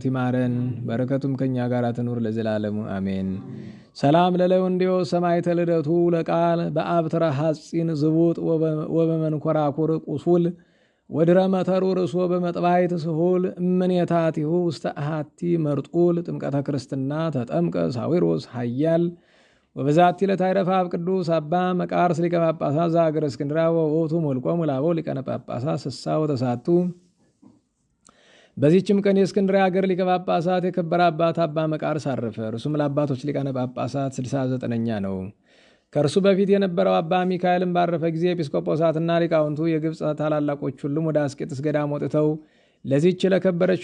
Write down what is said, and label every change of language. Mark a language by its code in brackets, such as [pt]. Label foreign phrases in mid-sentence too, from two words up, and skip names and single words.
[am] ይማረን፣ በረከቱም ከእኛ ጋር ትኑር ለዘላለሙ አሜን። [gez] ሰላም ለለውንዴዎስ ሰማዕተ ልደቱ ለቃል በአብትረ ሐጺን ዝቡጥ ወበመንኮራኩር ቁሱል ወድረ መተሩ ርእሶ በመጥባይት ስሁል እምኔታቲሁ ውስተ አሃቲ መርጡል ጥምቀተ ክርስትና ተጠምቀ ሳዊሮስ ኃያል ወበዛቲ ለታይረፈ አብ ቅዱስ አባ መቃርስ ሊቀ ጳጳሳት ዘአገረ እስክንድርያ ወውእቱ ሞልቆሙ ላበው ሊቃነ ጳጳሳት ስሳ ወተሳቱ። [am] በዚህችም ቀን የእስክንድርያ አገር ሊቀ ጳጳሳት የከበረ አባት አባ መቃርስ አረፈ። እርሱም ለአባቶች ሊቃነ ጳጳሳት 69ኛ ነው። ከእርሱ በፊት የነበረው አባ ሚካኤልም ባረፈ ጊዜ ኤጲስቆጶሳትና ሊቃውንቱ የግብፅ ታላላቆች ሁሉም ወደ አስቄጥስ ገዳም ወጥተው ለዚህች ለከበረች